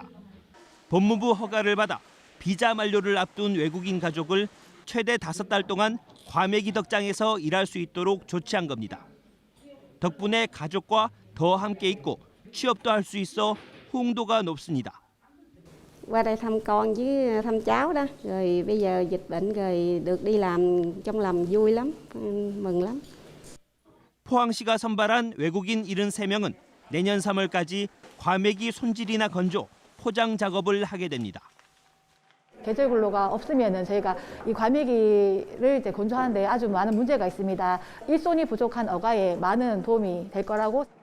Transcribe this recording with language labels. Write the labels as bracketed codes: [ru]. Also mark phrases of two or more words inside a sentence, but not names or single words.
[ko] 법무부 허가를 받아 비자 만료를 앞둔 외국인 가족을 최대 5달 동안 과메기 덕장에서 일할 수 있도록 조치한 겁니다. 덕분에 가족과 더 함께 있고 취업도 할 수 있어 호응도가 높습니다. [vi] Qua đây thăm con với thăm cháu đó, rồi bây giờ dịch bệnh rồi được đi làm trong lòng vui lắm, mừng lắm. [ko] 포항시가 선발한 외국인 73명은 내년 3월까지 과메기 손질이나 건조, 포장 작업을 하게 됩니다. 계절 근로가 없으면은 저희가 이 과메기를 이제 건조하는데 아주 많은 문제가 있습니다. 일손이 부족한 어가에 많은 도움이 될 거라고.